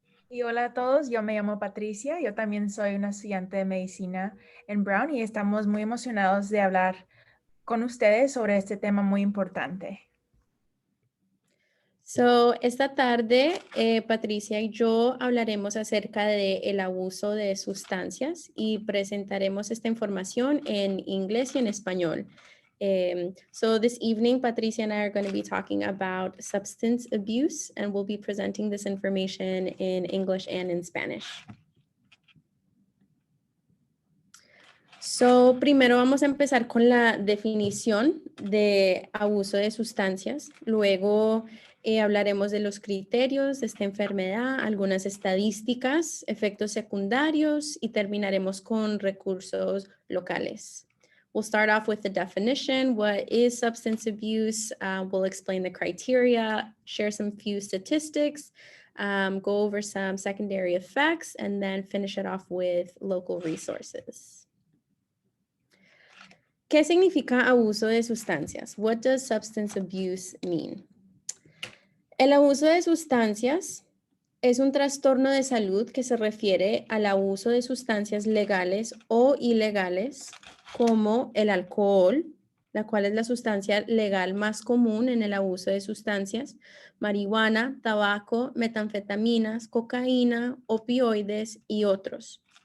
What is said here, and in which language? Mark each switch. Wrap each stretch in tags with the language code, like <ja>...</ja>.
<es>Y hola a todos, yo me llamo Patricia, yo también soy una estudiante de medicina en Brown y estamos muy emocionados de hablar con ustedes sobre este tema muy importante. Esta tarde, Patricia y yo hablaremos acerca del abuso de sustancias y presentaremos esta información en inglés y en español.</es> <en>This evening, Patricia and I are going to be talking about substance abuse, and we'll be presenting this information in English and in Spanish.</en> <es>Primero vamos a empezar con la definición de abuso de sustancias. Luego hablaremos de los criterios de esta enfermedad, algunas estadísticas, efectos secundarios y terminaremos con recursos locales.</es> <en>We'll start off with the definition. What is substance abuse? We'll explain the criteria, share some few statistics, go over some secondary effects, and then finish it off with local resources.</en> <es>¿Qué significa abuso de sustancias?</es> <en>What does substance abuse mean?</en> <es>El abuso de sustancias es un trastorno de salud que se refiere al abuso de sustancias legales o ilegales como el alcohol, la cual es la sustancia legal más común en el abuso de sustancias, marihuana, tabaco, metanfetaminas, cocaína, opioides y otros.</es>